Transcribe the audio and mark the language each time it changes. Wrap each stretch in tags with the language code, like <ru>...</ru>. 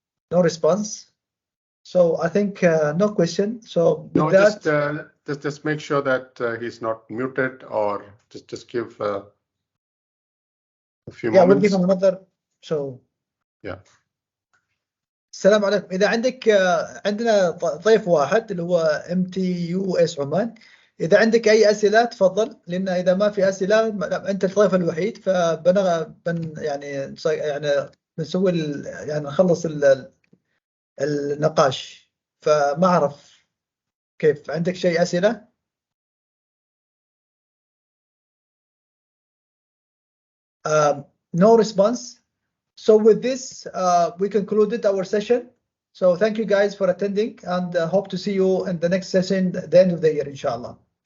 <en>no response. So I think no question. So with that, just make sure that he's not muted, or just give a few moments. we'll give him another. So yeah.</en> <ar>السلام عليكم. إذا عندك عندنا ضيف واحد اللي هو MTUS عمان. إذا عندك أي أسئلة تفضل، لأن إذا ما في أسئلة أنت الضيف الوحيد، يعني بنسوي يعني نخلص النقاش. فما أعرف كيف، عندك شيء أسئلة؟</ar> <en>No response. So with this, we concluded our session. So thank you guys for attending, and hope to see you in the next session at the end of the year, inshallah.</en>